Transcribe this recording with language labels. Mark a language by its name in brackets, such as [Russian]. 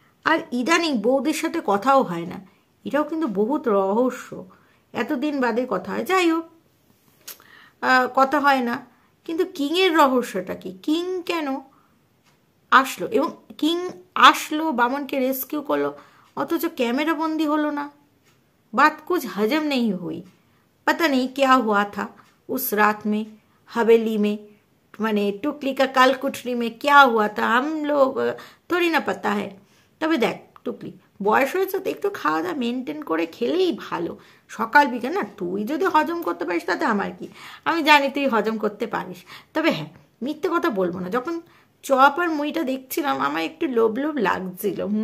[Bangla] আর ইদানিং বৌদের সাথে কথাও হয় না, এটাও কিন্তু বহুত রহস্য। এতদিন বাদে কথা হয়, যাই হোক, কথা হয় না। কিন্তু কিংয়ের রহস্যটা কি? কিং কেন আসলো এবং কিং আসলো, বামনকে রেস্কিউ করলো, অথচ ক্যামেরা বন্দি হলো না? [Hindi] बात कुछ हजम नहीं हुई। पता नहीं क्या हुआ था उस रात में हवेली में, माने टुकली का कालकुठरी में क्या हुआ था हम लोग थोड़ी ना पता है। [Bangla] তবে দেখ টুকলি, বয়স হয়েছে তো একটু খাওয়া দাওয়া মেনটেন করে খেলেই ভালো, সকাল বিকেল। না, তুই যদি হজম করতে পারিস তাতে আমার কি, আমি জানি তুই হজম করতে পারিস। তবে হ্যাঁ, মিথ্যে কথা বলবো না, যখন চপ আর মুইটা দেখছিলাম আমার একটু লোভ লাগছিল।